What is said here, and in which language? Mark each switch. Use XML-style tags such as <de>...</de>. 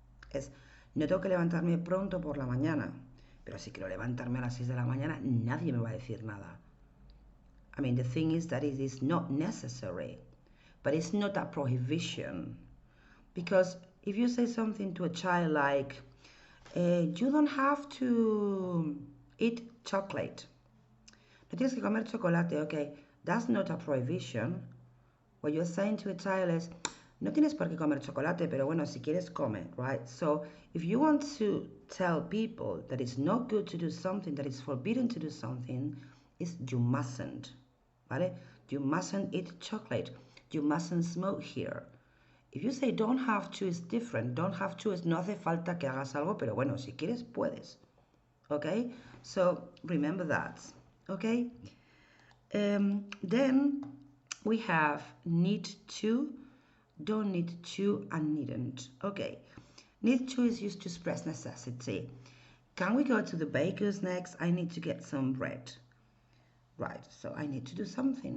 <es>Es, no tengo que levantarme pronto por la mañana, pero si quiero levantarme a las 6 de la mañana, nadie me va a decir nada.</es> <en>I mean, the thing is that it is not necessary, but it's not a prohibition. Because if you say something to a child like, you don't have to eat chocolate.</en> <es>No tienes que comer chocolate, okay.</es> <en>That's not a prohibition. What you're saying to a child is,</en> <es>no tienes por qué comer chocolate, pero bueno, si quieres, come, right?</es> <en>So if you want to tell people that it's not good to do something, that it's forbidden to do something, it's you mustn't, ¿vale? You mustn't eat chocolate. You mustn't smoke here. If you say don't have to, it's different.</en> <es>Don't have to es no hace falta que hagas algo, pero bueno, si quieres, puedes.</es> <en>Okay? So remember that. Okay? Then we have need to, don't need to, and needn't. Okay. Need to is used to express necessity. Can we go to the baker's next? I need to get some bread. Right, so I need to do something.</en>